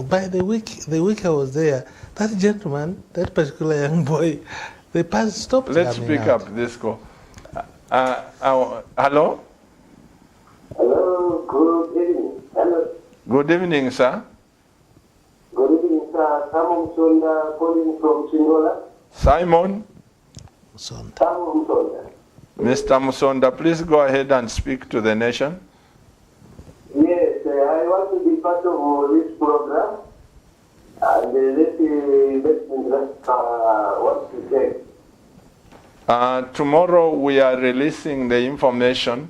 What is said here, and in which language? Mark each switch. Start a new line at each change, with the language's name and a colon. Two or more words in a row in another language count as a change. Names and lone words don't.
English: By the week I was there, that gentleman, that particular young boy, they stopped. Let's pick up this call. Hello? Hello, good evening. Hello. Good evening, sir. Good evening, sir. Simon Sonda calling from Singola. Simon? Simon Sonda. Mr. Musonda, please go ahead and speak to the nation. Yes, I want to be part of this program. And let me what to say. Tomorrow we are releasing the information.